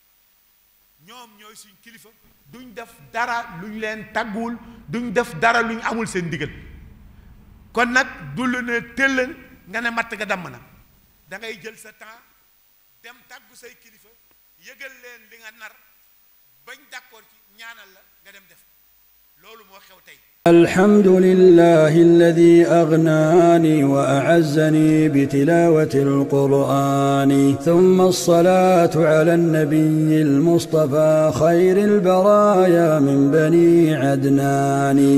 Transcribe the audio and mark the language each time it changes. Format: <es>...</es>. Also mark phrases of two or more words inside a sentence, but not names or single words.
<wo>ñoom ñooy suñu kilifa duñ def dara luñ leen tàgguwul duñ def dara luñ amul seen ndigal kon nag du lu ne tëll nga ne matt nga damm na da ngay jël sa temps dem tàggu say kilifa yëgal leen li nga nar bañ d'accord ci ñaanal la nga dem def loolu moo xew tey.</wo> <ar>الحمد لله الذي أغناني وأعزني بتلاوة القرآن ثم الصلاة على النبي المصطفى خير البرايا من بني عدنان.</ar>